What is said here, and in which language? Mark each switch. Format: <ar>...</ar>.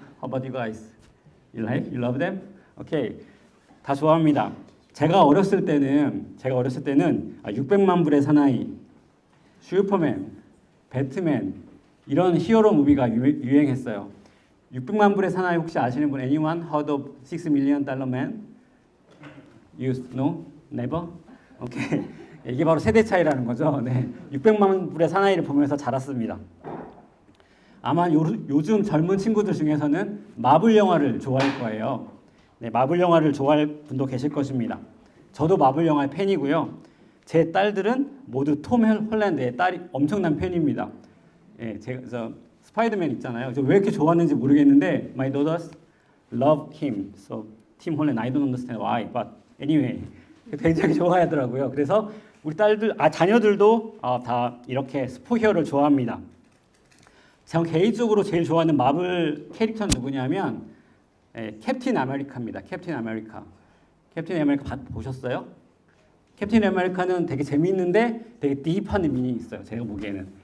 <en>How about you guys? You like? You love them?</en> <ko>오케이. 다 좋아합니다. 제가 어렸을 때는 600만 불의 사나이, 슈퍼맨, 배트맨 이런 히어로 무비가 유행했어요. 600만 불의 사나이 혹시 아시는 분?</ko> <en>Anyone heard of 6 million dollar man? You know? Never? 오케이.</en> <ko>이게 바로 세대 차이라는 거죠. 네. 600만 불의 사나이를 보면서 자랐습니다. 아마 요즘 젊은 친구들 중에서는 마블 영화를 좋아할 거예요. 네, 마블 영화를 좋아할 분도 계실 것입니다. 저도 마블 영화의 팬이고요. 제 딸들은 모두 톰 홀랜드의 딸이 엄청난 팬입니다. 예, 제가 스파이더맨 있잖아요. 저 왜 이렇게 좋아하는지 모르겠는데</ko> <en>my daughters love him. So Tim Holland, I don't understand why, but anyway</en> <ko>굉장히 좋아하더라고요. 그래서 우리 딸들, 자녀들도 다 이렇게 슈퍼히어로를 좋아합니다. 제가 개인적으로 제일 좋아하는 마블 캐릭터는 누구냐면 캡틴 아메리카입니다. 캡틴 아메리카. 캡틴 아메리카 보셨어요? 캡틴 아메리카는 되게 재미있는데 되게 딥한 미닝이 있어요. 제가 보기에는.</ko>